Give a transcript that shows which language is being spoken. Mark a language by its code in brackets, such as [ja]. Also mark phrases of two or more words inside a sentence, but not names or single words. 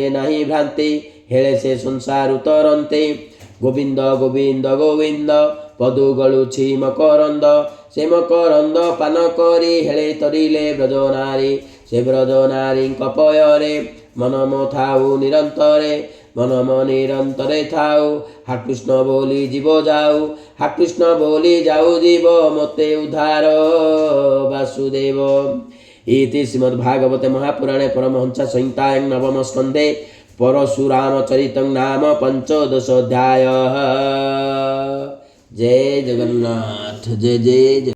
[or] ନାହିଁ ଭ୍ରାନ୍ତି ହେଳେ ସେ ସଂସାରୁ ତରନ୍ତି ଗୋବିନ୍ଦ ଗୋବିନ୍ଦ ଗୋବିନ୍ଦ ପଦୁ ଗଳୁଛି ମକରନ୍ଦ ସେ ମକରନ୍ଦ ପାନ କରି ହେଳେ ତରିଲେ ବ୍ରଜନାରୀ ସେ ବ୍ରଜନାରୀଙ୍କ ପୟରେ ମନ ମୋ ଥାଉ ନିରନ୍ତରେ ମନ ମୋ ନିରନ୍ତରେ ଥାଉ ହାକୃଷ୍ଣ ବୋଲି ଯିବ ଯାଉ ହାକୃଷ୍ଣ ବୋଲି ଯାଉ ଯିବ ମୋତେ ଉଦ୍ଧାର ବାସୁଦେବ। [sa] इति श्रीमद्भागवते महापुराणे परमहंस संहितायां नवम स्कन्धे परशुरामचरितं नाम 15 अध्यायः। जय जगन्नाथ जय जय।